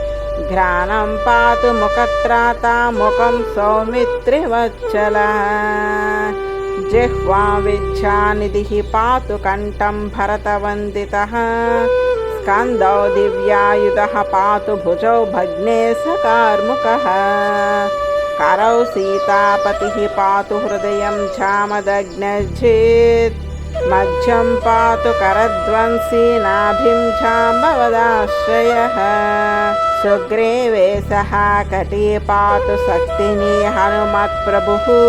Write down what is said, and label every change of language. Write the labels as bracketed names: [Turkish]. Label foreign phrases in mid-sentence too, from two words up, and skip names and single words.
[Sanskrit] ఘ్రాణం పాతు ముఖత్రాతా ముఖం సౌమిత్రివత్సలः. జిహ్వా విద్యానిధిః పాతు కంఠం భరతవందితః. స్కందౌ దివ్యాయుధః పాతు భుజౌ భగ్నేశకార్ముకः. करौ सीतापतिः पातु हृदयं जामदग्नजित्. मध्यं पातु करध्वंसी नाभिं जाम्बवदाश्रयः. सुग्रीवे सह कटी पातु शक्तिनी हनुमत्प्रभुः.